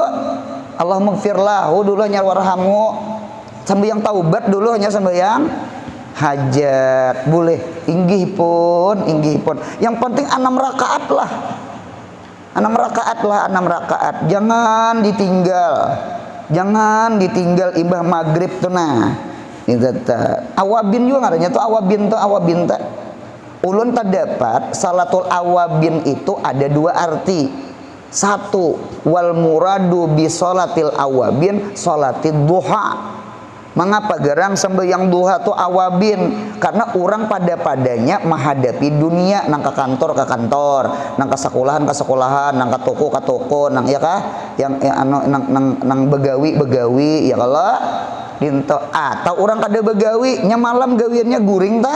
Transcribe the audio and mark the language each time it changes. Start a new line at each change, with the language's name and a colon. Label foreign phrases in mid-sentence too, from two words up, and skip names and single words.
Arabic: اللهم اغفر له
Banjar: dulu hanyar warhamhu. Sembahyang taubat dulu hanya sembahyang hajat boleh inggih pun yang penting 6 rakaat lah 6 rakaat jangan ditinggal imbah maghrib tuh nah itu awabin juga ngaranya tuh awabin tak ulun terdapat
Arabic: صلاة الأوابين
Banjar: itu ada 2 arti.
Arabic: 1 والمراد بصلاة الأوابين صلاة الضحى.
Banjar: Mengapa gerang sembahyang duha tu awabin? Karena orang padanya menghadapi dunia nang ke kantor, nang ke sekolahan, nang ke toko, nang ya kah? Yang nang begawi ya kalau dinto atau orang kada begawi nya malam gawiannya guring tak?